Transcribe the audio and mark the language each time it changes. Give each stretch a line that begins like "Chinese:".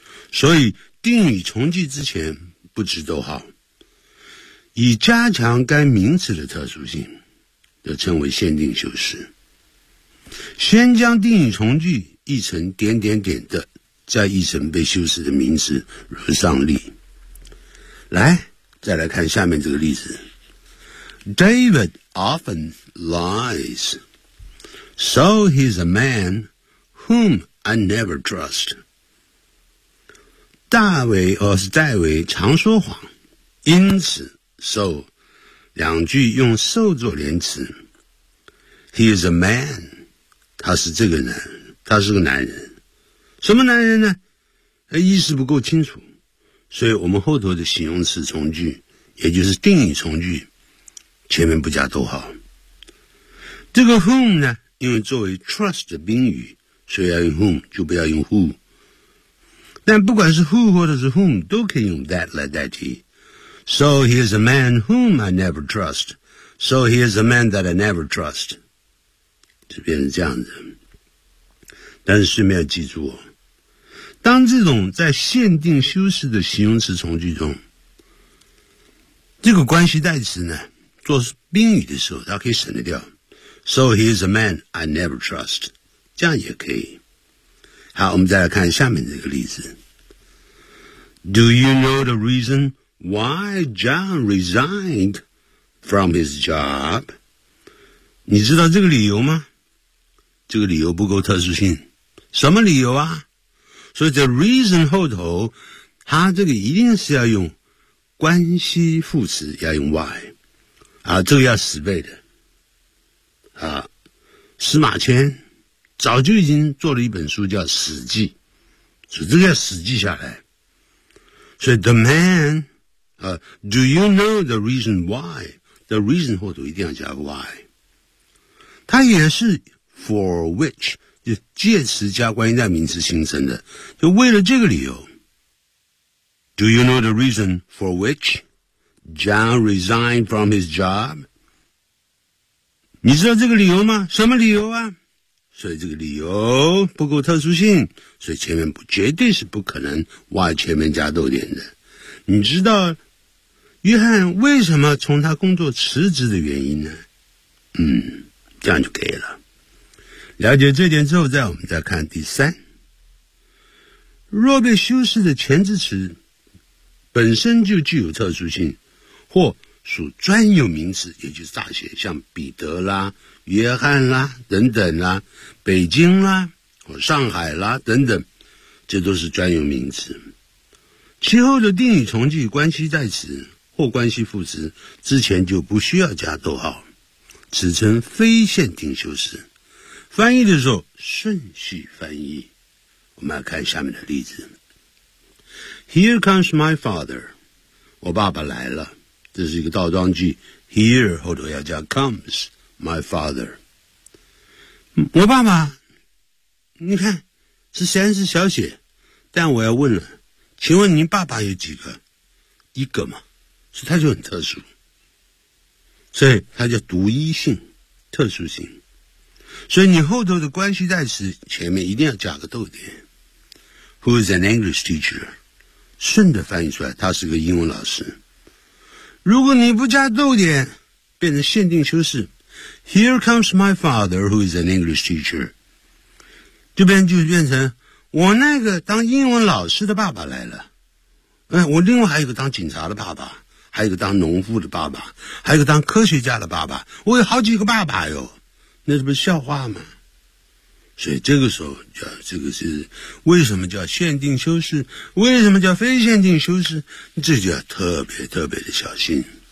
Chinese: 所以定语从句之前不值逗号，以加强该名词的特殊性，就称为限定修饰。先将定语从句译成点点点的，再译成被修饰的名词，如上例。来，再来看下面这个例子。
English: David often lies, so he's a man whom I never trust.
Chinese: 戴维常说谎，因此 so 两句用 so 做连词。
English: He is a man,
Chinese: 他是这个人，他是个男人。什么男人呢？意思不够清楚，所以我们后头的形容词从句，也就是定语从句，前面不加逗号。这个 whom 呢，因为作为 trust 的宾语，所以要用 whom， 就不要用 who。但不管是 who 或者是 whom， 都可以用 that 来代替。
English: So he is a man whom I never trust. So he is a man that I never trust.
Chinese: 就变成这样子。但是顺便要记住，当这种在限定修饰的形容词从句中，这个关系代词呢做宾语的时候，它可以省得掉。
English: So he is a man I never trust，
Chinese: 这样也可以。好，我们再来看下面这个例子。
English: Do you know the reason why John resigned from his job？
Chinese: 你知道这个理由吗？这个理由不够特殊性。什么理由啊？所以这 reason 后头，它这个一定是要用关系副词，要用 why。啊，这个要十倍的。啊，司马迁早就已经做了一本书叫《史记》，所以这个要史记下来。
English: 所以 the man， do you know the reason why？
Chinese: The reason 后头一定要加 why。它也是 for which， 就介词加关系代名词形成的，就为了这个理由。
English: Do you know the reason for which？ John resigned from his job.
Chinese: 你知道这个理由吗？什么理由啊？所以这个理由不够特殊性，所以前面不绝对是不可能 why 前面加逗点的。你知道约翰为什么从他工作辞职的原因呢？这样就可以了。了解这点之后，再我们再看第三。若被修饰的前置词本身就具有特殊性，或属专有名词，也就是大写，像彼得啦、约翰啦等等啦、北京啦、或上海啦等等，这都是专有名词。其后的定语从句关系代词或关系副词之前就不需要加逗号，此称非限定修饰。翻译的时候顺序翻译。我们来看下面的例子。
English: Here comes my father，
Chinese: 我爸爸来了。这是一个倒装句， here 后头要加 comes my father。我爸爸，你看是虽然是小写，但我要问了，请问您爸爸有几个？一个嘛，所以他就很特殊，所以他叫独一性，特殊性。所以你后头的关系代词前面一定要加个逗点。
English: Who is an English teacher？
Chinese: 顺着翻译出来，他是个英文老师。如果你不加逗点，变成限定修饰。
English: Here comes my father, who is an English teacher.
Chinese: 这边就变成我那个当英文老师的爸爸来了，我另外还有个当警察的爸爸，还有个当农夫的爸爸，还有个当科学家的爸爸，我有好几个爸爸哟，那这不是笑话吗？所以这个时候叫这个是为什么叫限定修饰，为什么叫非限定修饰，这就要特别特别的小心。